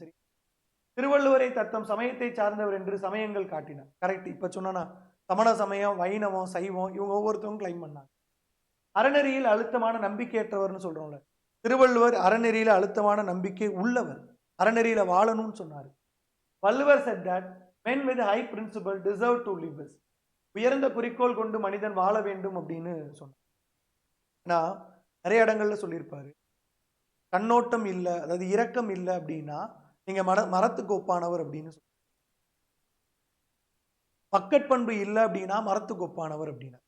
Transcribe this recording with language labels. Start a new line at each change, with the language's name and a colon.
Tamil: சரி, திருவள்ளுவரை தத்தம் சமயத்தை சார்ந்தவர் என்று சமயங்கள் காட்டினார். கரெக்ட். இப்ப சொன்னா சமண சமயம், வைணவம், சைவம் இவங்க ஒவ்வொருத்தவங்க கிளைம் பண்ணாங்க. அறநெறியில் அழுத்தமான நம்பிக்கையற்றவர்னு சொல்றோம்ல, திருவள்ளுவர் அறநெறியில அழுத்தமான நம்பிக்கை உள்ளவர், அறநெறியில வாழணும்னு சொன்னார்.
English: Valluvar said that men with high principle deserve to live best.
Tamil: உயர்ந்த குறிக்கோள் கொண்டு மனிதன் வாழ வேண்டும் அப்படின்னு சொன்னார். ஏன்னா நிறைய இடங்கள்ல சொல்லியிருப்பாரு, கண்ணோட்டம் இல்லை, அதாவது இரக்கம் இல்லை அப்படின்னா நீங்க மரத்துக்கு ஒப்பானவர் அப்படின்னு சொல்ல, மக்கட்பண்பு இல்லை அப்படின்னா மரத்துக்கு ஒப்பானவர் அப்படின்னா.